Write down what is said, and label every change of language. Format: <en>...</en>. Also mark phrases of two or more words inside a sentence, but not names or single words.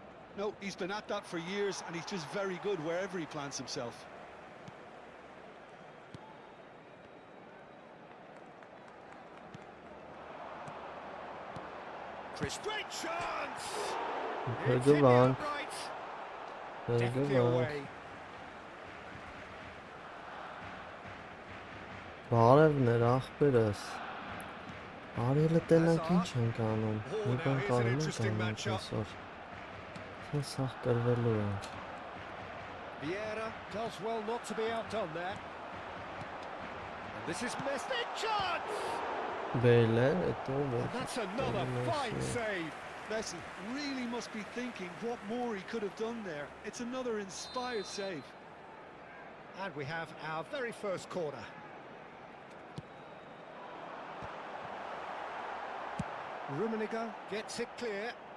<en>No, he's been at that for years and he's just very good wherever he plants himself. Great chance! Very It's good hit the one. upright. Very good Definitely one. away.</en> <hy>Բարևներ ախպերս Արիելը տենանք ինչ ենք անում Մի բան կարում ենք անենք այսօր Թե սաղ կրվելու ենք</hy> <en>Vieira does well not to be outdone there. And this is Messi chance!</en> <hy>Բեյլ է էտո</hy> <en>And that's another fine save. Messi really must be thinking what more he could have done there. It's another inspired save. And we have our very first corner. Rummenigge gets it clear.</en>